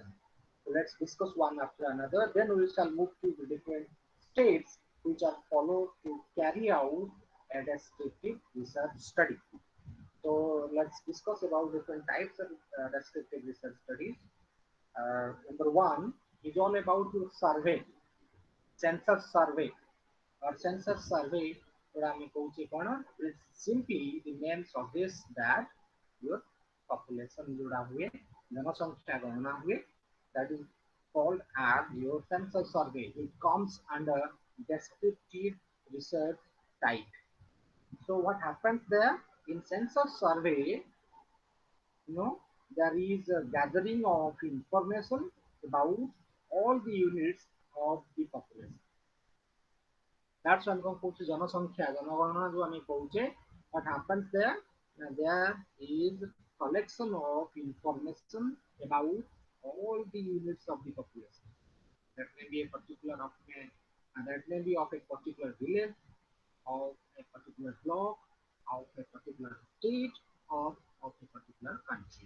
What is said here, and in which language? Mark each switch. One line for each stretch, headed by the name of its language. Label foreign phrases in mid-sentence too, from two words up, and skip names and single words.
English: So let's discuss one after another. Then we shall move to the different steps which are followed to carry out a descriptive research study. So let's discuss about different types of descriptive research studies. Number one is all about your survey, census survey or census survey
Odia: ଯୋଉଟା ଆମେ କହୁଛେ କ'ଣ,
English: it's simply the name suggests that your population
Odia: ଯୋଉଟା ହୁଏ, ଜନସଂଖ୍ୟା ଗଣନା ହୁଏ,
English: that is called as your census survey. It comes under descriptive research type. So what happens there in census survey, there is a gathering of information about all the units of the population. That's why I'm going to
Odia: ଜନସଂଖ୍ୟା, ଜନଗରଣା,
Hindi: जो हमें पहुँचे.
English: What happens there? There is collection of information about all the units of the population. That may be a particular of that may be of a particular village, of a particular block, of a particular state, or of a particular country.